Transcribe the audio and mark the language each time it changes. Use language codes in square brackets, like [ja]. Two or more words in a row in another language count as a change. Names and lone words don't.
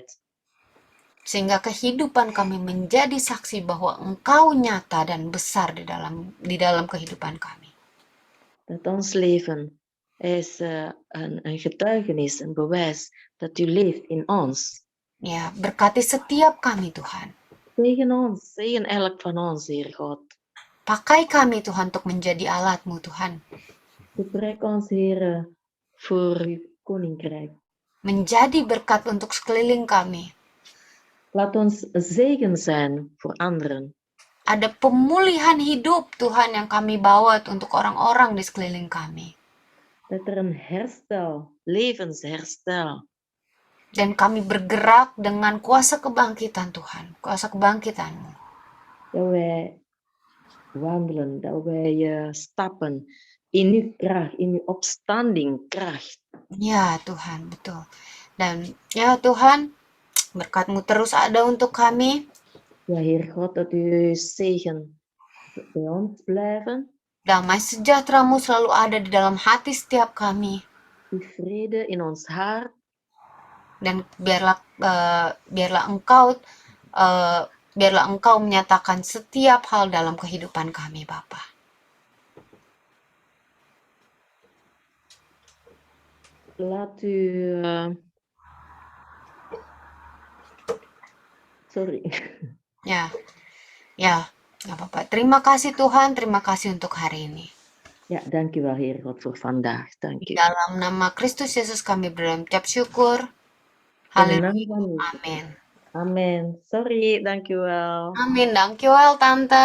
[id] Sehingga kehidupan kami menjadi saksi bahwa Engkau nyata dan besar di dalam kehidupan kami. [nl] Dat ons leven is een getuigenis, een bewijs dat u leeft in ons. [id] Ya, berkati setiap kami Tuhan. [nl] Zegen elk van ons, Heer God. [id] Pakai kami Tuhan untuk menjadi alat-Mu Tuhan. [nl] Gebruik ons, Heer, voor uw koninkrijk. [id] Menjadi berkat untuk sekeliling kami. [nl] Laat ons zegen zijn voor anderen. [id] Ada pemulihan hidup Tuhan yang kami bawa untuk orang-orang di sekeliling kami. [nl] Dat er een herstel, levensherstel. [id] Dan kami bergerak dengan kuasa kebangkitan Tuhan. Kuasa kebangkitan-Mu. [nl] Dat wij wandelen, dat wij stappen in uw kracht, in uw opstanding kracht. [id] Ya Tuhan, betul. Dan ya Tuhan, berkat-Mu terus ada untuk kami. [nl] Ja, Heer God, dat uw zegen bij ons blijven. [id] Damai sejahtera-Mu selalu ada di dalam hati setiap kami. [nl] Uw vrede in ons hart. [id] Dan biarlah Engkau menyatakan setiap hal dalam kehidupan kami, Bapa. [nl] Laat u... sorry. [id] Ya, nggak apa-apa. Terima kasih Tuhan, terima kasih untuk hari ini. [nl] Ja, dank u wel, Heer God, voor vandaag. Dank u. [id] Dalam nama Kristus Yesus kami berucap syukur. Haleluya. Amin. Amin. [nl] Sorry, dank u wel. Amin. Dankjewel, Tante.